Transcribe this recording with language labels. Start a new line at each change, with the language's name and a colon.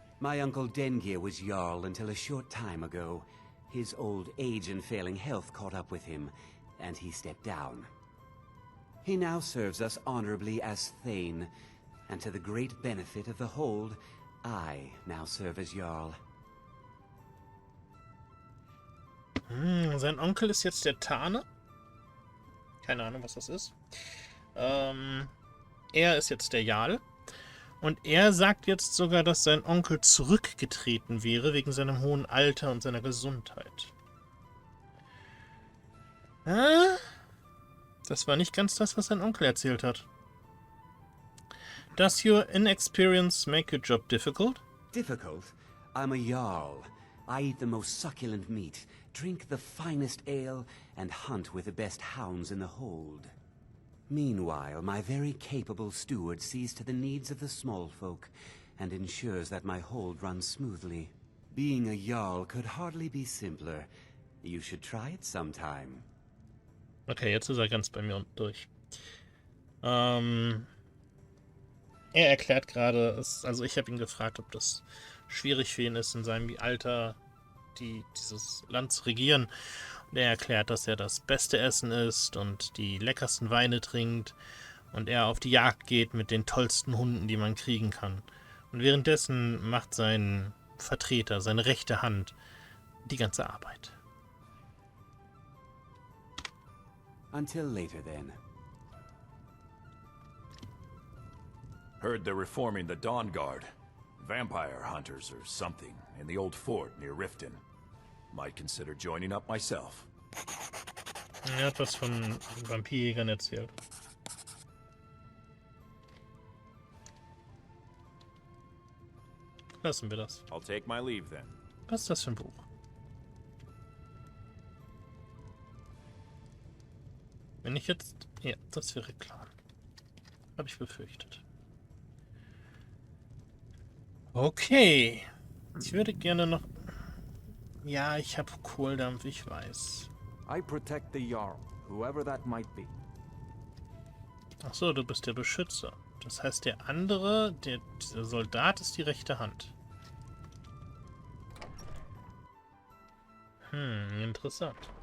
English: My uncle Dengir was Jarl until a short time ago. His old age and failing health caught up with him, and he stepped down. He now serves us honorably as Thane, and to the great benefit of the hold, I now serve as Jarl.
German: Sein Onkel ist jetzt der Tane. Keine Ahnung, was das ist. Er ist jetzt der Jarl. Und er sagt jetzt sogar, dass sein Onkel zurückgetreten wäre, wegen seinem hohen Alter und seiner Gesundheit. Das war nicht ganz das, was sein Onkel erzählt hat.
English: Does your inexperience make your job difficult? Difficult? I'm a Jarl. I eat the most succulent meat, drink the finest ale, and hunt with the best hounds in the hold. Meanwhile, my very capable steward sees to the needs of the small folk, and ensures that my hold runs smoothly. Being a Jarl could hardly be simpler. You should try it sometime.
German: Okay, jetzt ist er ganz bei mir und durch. Er erklärt gerade, also ich habe ihn gefragt, ob das schwierig für ihn ist, in seinem Alter dieses Land zu regieren. Und er erklärt, dass er das beste Essen isst und die leckersten Weine trinkt und er auf die Jagd geht mit den tollsten Hunden, die man kriegen kann. Und währenddessen macht sein Vertreter, seine rechte Hand, die ganze Arbeit.
English: Until later, then. Heard they're reforming the Dawn Guard. Vampire hunters or something in the old fort near Riften. Might consider joining up myself.
German: Er hat was von Vampirjägern erzählt. Lassen wir das.
English: I'll take my leave then.
German: Was ist das für ein Buch? Wenn ich jetzt... Ja, das wäre klar. Habe ich befürchtet. Okay. Ich würde gerne noch... Ja, ich habe Kohldampf, ich weiß.
English: I protect the Jarl, whoever that might be.
German: Ach so, du bist der Beschützer. Das heißt, der andere, dieser Soldat ist die rechte Hand. Interessant.